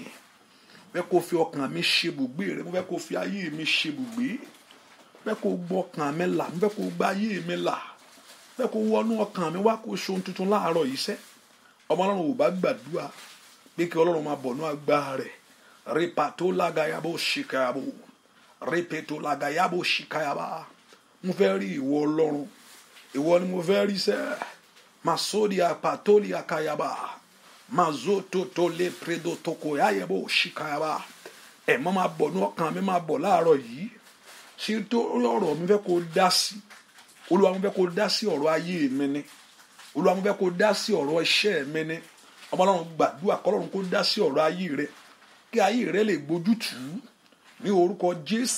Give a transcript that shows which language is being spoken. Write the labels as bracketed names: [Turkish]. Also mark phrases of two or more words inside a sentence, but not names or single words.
[Yoruba] Fẹ́ kó fi ọkàn mi ṣe ibùgbé rẹ, mo fẹ́ kó fi ayé mi ṣe ibùgbé. Fẹ́ kó gbọ́ ọkàn mi là, mo fẹ́ kó gba ayé mi là. Fẹ́ kó wọnú ọkàn mi wá kó ṣe ohun tuntun láàárọ̀ yìí sẹ́. Ọmọ Ọlọ́run ò bá gbàdúrà pé kí Ọlọ́run máa bọ̀ ní agbára rẹ̀. Repato lagayabo shikayabo. Repeto lagayabo shikayaba. Mo fẹ́ rí ìwọ Ọlọ́run. Ìwọ ni mo fẹ́ rí sẹ́. Masodia patolia kayaba. Mazoto to le predo toko yayabo shikayaba. Ẹ máa bọ̀ ní ọkàn mi, máa bọ̀ láàárọ̀ yìí. Ṣé tó ọ̀rọ̀ mi fẹ́ kó dá sí. Olúwa mo fẹ́ kó dá sí ọ̀rọ̀ ayé mi ni. Olúwa mo fẹ́ kó dá sí ọ̀rọ̀ iṣẹ́ mi ni. Ọmọ Ọlọ́run gbàdúrà k'Ọlọ́run kó dá sí ọ̀rọ̀ ayé rẹ. Kí ayé rẹ lè gbójútù ní orúkọ Jésù.